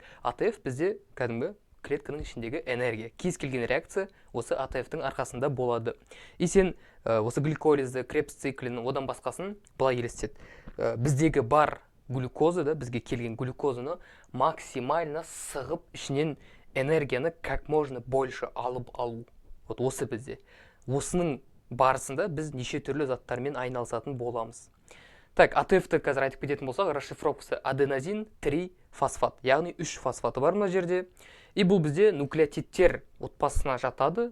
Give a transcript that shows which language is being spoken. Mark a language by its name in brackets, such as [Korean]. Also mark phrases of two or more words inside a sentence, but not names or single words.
[Kazakh] АТФ бізде кәдімгі клетканың ішіндегі энергия. Кез келген реакция осы АТФ-тің арқасында болады. И сен осы гликолизді, Крепс циклін, одан басқасын былай елестет. Біздегі бар глюкоза да, бізге келген глюкозаны максимально сығып ішінен энергияны [Russian] как можно больше [Kazakh] алып алу. Вот осы бізде. Осының барысында біз неше түрлі заттармен айналысатын боламыз. Так, АТФ-ті қазір айтып кететін болсақ, расшифровкасы аденозин 3 фосфат, яғни 3 фосфаты бар мына жерде. И бұл бізде нуклеотидтер отбасына жатады.